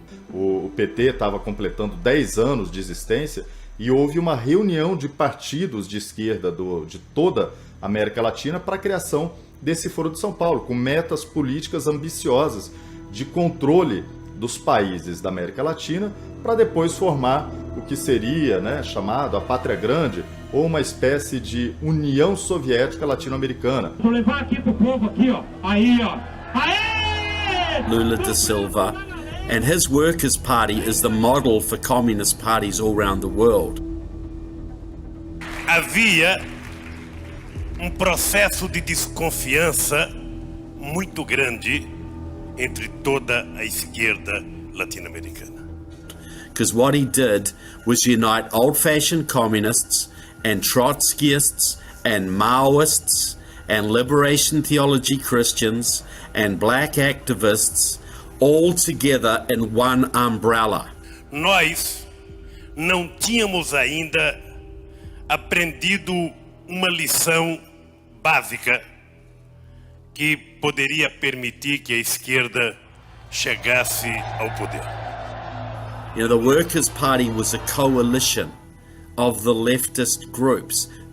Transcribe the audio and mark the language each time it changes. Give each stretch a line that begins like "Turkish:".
Portuguese: O PT estava completando 10 anos de existência e houve uma reunião de partidos de esquerda de toda a América Latina para a criação desse Foro de São Paulo, com metas políticas ambiciosas de controle dos países da América Latina, para depois formar o que seria chamado a Pátria Grande, ou uma espécie de União Soviética Latino-Americana. Vou levar aqui pro povo aqui, ó. Aí, ó. Aê! Lula da Silva.
English: And his Workers' Party is the model for communist parties all around the world.
Portuguese: Havia processo de desconfiança muito grande entre toda a esquerda latino-americana.
English: Because what he did was unite old-fashioned communists and Trotskyists and Maoists and liberation theology Christians and black activists all together in one umbrella.
Portuguese: Nós não tínhamos ainda aprendido uma lição básica que poderia permitir que a esquerda chegasse ao poder.
English: The Workers' Party was a coalition of the leftist groups